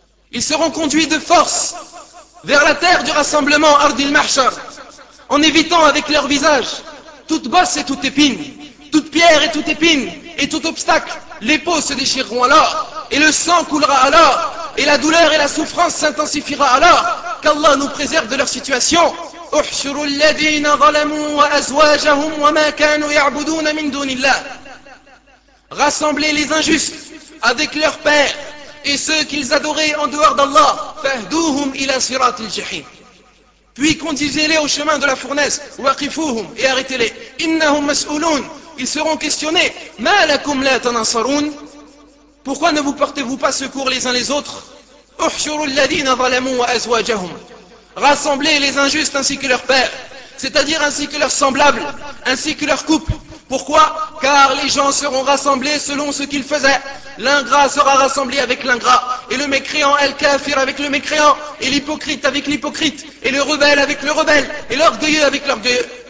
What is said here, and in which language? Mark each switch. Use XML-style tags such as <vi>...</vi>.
<fr>Ils seront conduits de force vers la terre du rassemblement, Ardil Mahshar, en évitant avec leur visage toute bosse et toute épine, toute pierre et toute épine, et tout obstacle. Les peaux se déchireront alors, et le sang coulera alors, et la douleur et la souffrance s'intensifiera alors. Qu'Allah nous préserve de leur situation.</fr> <ar>احشروا الذين ظلموا وأزواجهم وما كانوا يعبدون من دون الله.</ar> <fr>Rassemblez les injustes avec leurs pères et ceux qu'ils adoraient en dehors d'Allah.</fr> <ar>فاهدوهم إلى صراط الجحيم.</ar> <fr>Puis conduisez-les au chemin de la fournaise.</fr> <ar>وقفوهم</ar> <fr>et arrêtez-les.</fr> <ar>إنهم مسؤولون.</ar> <fr>Ils seront questionnés.</fr> <ar>ما لكم لا تنصرون.</ar> <fr>Pourquoi ne vous portez-vous pas secours les uns les autres?</fr> <ar>احشروا الذين ظلموا وأزواجهم.</ar> <fr>Rassemblez les injustes ainsi que leurs pères, c'est-à-dire ainsi que leurs semblables, ainsi que leurs couples. Pourquoi? Car les gens seront rassemblés selon ce qu'ils faisaient. L'ingrat sera rassemblé avec l'ingrat, et le mécréant el-kafir avec le mécréant, et l'hypocrite avec l'hypocrite, et le rebelle avec le rebelle, et l'orgueilleux avec l'orgueilleux.</fr>